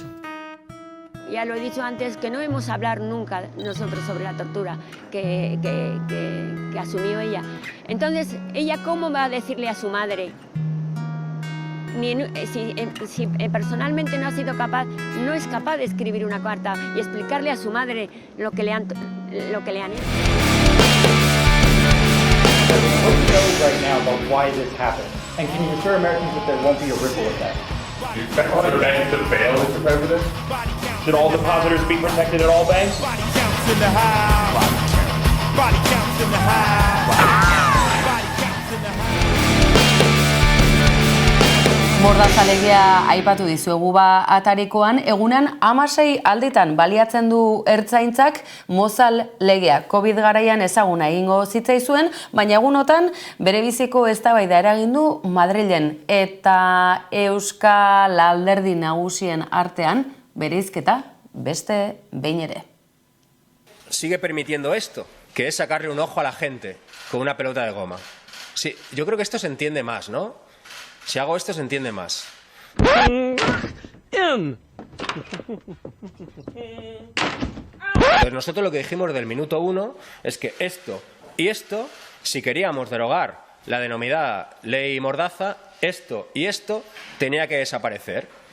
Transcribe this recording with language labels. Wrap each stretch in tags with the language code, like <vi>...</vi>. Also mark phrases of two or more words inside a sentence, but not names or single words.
<es>Ya lo he dicho antes, que no hemos hablado nunca nosotros sobre la tortura que asumió ella. Entonces, ¿ella cómo va a decirle a su madre? Si personalmente no ha sido capaz, no es capaz de escribir una carta y explicarle a su madre lo que le han hecho.</es> <en>What do you know right now about why this happened? And can you assure Americans that there won't be a ripple effect? Do you expect other banks to fail, Mr. President? Should all depositors be protected at all banks? Body counts in the house. Body counts in the house. Body counts in the house.</en> <eu>Mordaza legea aipatu dizuegu atarikoan, egunan 16 alditan baliatzen du ertzaintzak Mozal legea. COVID garaian ezaguna egingo zitzaizuen, baina egunotan bere biziko eztabaida eragin du Madrilen eta Euskal Alderdi Nagusien artean bereizketa beste behin ere.</eu> <es>Sigue permitiendo esto, que es sacarle un ojo a la gente con una pelota de goma. Sí, yo creo que esto se entiende más, ¿no? Si hago esto se entiende más. Entonces nosotros lo que dijimos del minuto 1 es que esto y esto, si queríamos derogar la denominada ley Mordaza, esto y esto tenía que desaparecer.</es>